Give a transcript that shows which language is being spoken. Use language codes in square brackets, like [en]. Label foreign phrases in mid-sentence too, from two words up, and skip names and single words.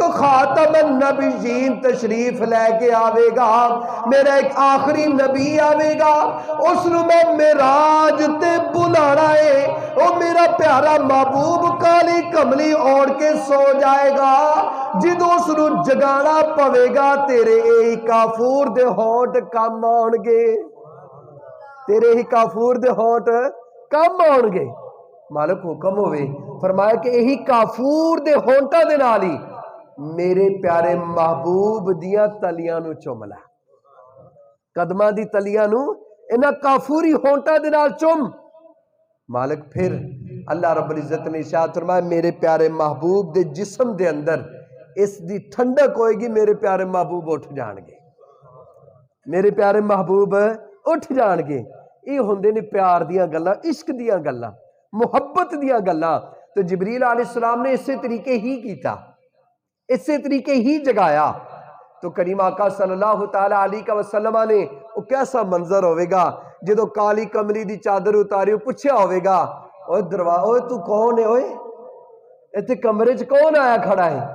[ar] خاتم النبیین [pa] تشریف لے کے آوے گا، میرا ایک آخری نبی آوے گا، اس نو میں معراج تے بلانا ہے، او میرا پیارا محبوب کالی کملی اوڑھ کے سو جائے گا، جدوں اس نو جگانا پوے گا تیرے اے کافور دے ہونٹ کم آن گے، تیرے ہی کافور دے ہونٹ کم آن گے۔ مالک حکم ہوئے فرمایا کہ یہی کافور دے ہونٹاں دے نال ہی میرے پیارے محبوب دیاں تلیاں نو چوم لا، قدماں دی تلیاں نو انہاں کافوری ہونٹاں دے نال چوم۔ مالک پھر [ar] اللہ رب العزت [pa] نے ارشاد فرمایا میرے پیارے محبوب دے جسم دے اندر اس دی ٹھنڈک ہوئے گی، میرے پیارے محبوب اٹھ جان گے، میرے پیارے محبوب اٹھ جان گے۔ یہ ہوندے نے پیار دیاں گلاں، عشق دیاں گلاں، محبت دیاں گلاں۔ تو جبریل [ar] علیہ السلام [pa] نے اسی طریقے ہی کیتا، اسی طریقے ہی جگایا۔ تو کریم آقا [ar] صلی اللہ تعالی علیہ وسلم [pa] نے وہ کیسا منظر ہوئے گا جدو کالی کملی دی چادر اتاری پوچھا ہوئے گا اوے تو کون ہے، اوے ایتھے کمرے چ کون آیا کھڑا ہے؟